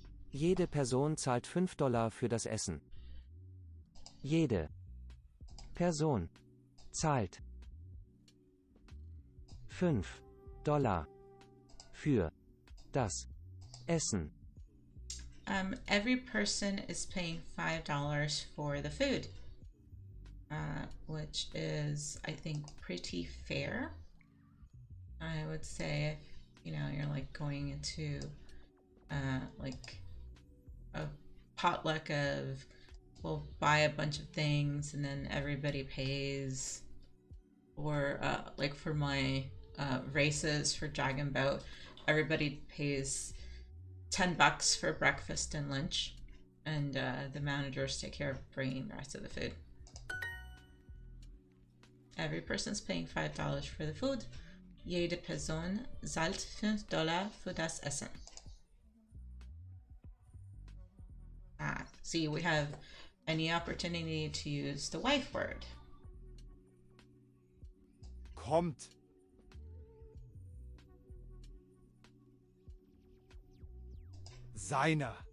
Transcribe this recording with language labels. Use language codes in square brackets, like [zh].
[de] Jede Person zahlt $5 für das Essen. Jede Person zahlt $5 für das Essen. [en] Every person is paying $5 for the food, which is, I think, pretty fair. I would say if, you're like going into like a potluck of, we'll buy a bunch of things and then everybody pays, or like for my races for Dragon Boat, everybody pays $10 for breakfast and lunch, and the managers take care of bringing the rest of the food. Every person's paying $5 for the food. [de] Jede Person zahlt $5 für das Essen. [en] See, we have any opportunity to use the wife word. [de] Kommt. Seiner.